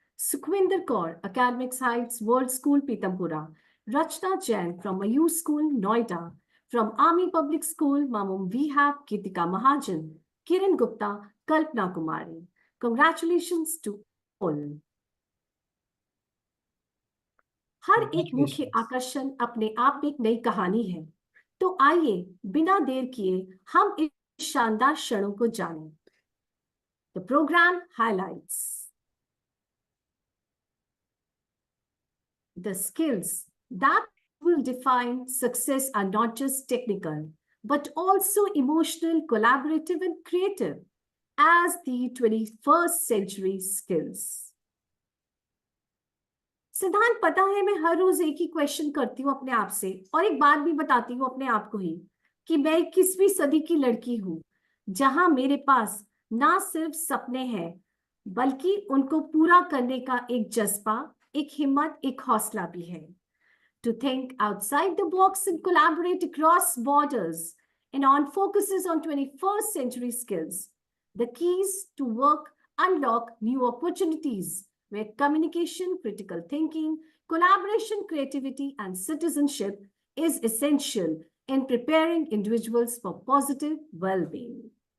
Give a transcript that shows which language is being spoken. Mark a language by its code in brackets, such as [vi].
[en] Sukhwinder Kaur, Academics Heights World School, Pitampura. Rachna Jain from Mayur School, Noida. From Army Public School, Mamum Vihab, Kitika Mahajan. Kiran Gupta, Kalpana Kumari. Congratulations to all. [hi] हर एक मुख्य आकर्षण अपने आप में एक नई कहानी है, तो आइए बिना देर किए हम इस शानदार क्षणों को जानें। [en] The program highlights the skills that will define success are not just technical, but also emotional, collaborative, and creative as the 21st century skills. [hi] सिद्धांत, पता है मैं हर रोज एक ही क्वेश्चन करती हूँ अपने आप से, और एक बात भी बताती हूँ अपने आप को ही कि मैं 21वीं सदी की लड़की हूँ, जहां मेरे पास ना सिर्फ सपने हैं बल्कि उनको पूरा करने का एक जज्बा, एक हिम्मत, एक हौसला भी है। [en] To think outside the box and collaborate across borders and on focuses on 21st century skills. The keys to work unlock new opportunities where communication, critical thinking, collaboration, creativity, and citizenship is essential in preparing individuals for positive well-being.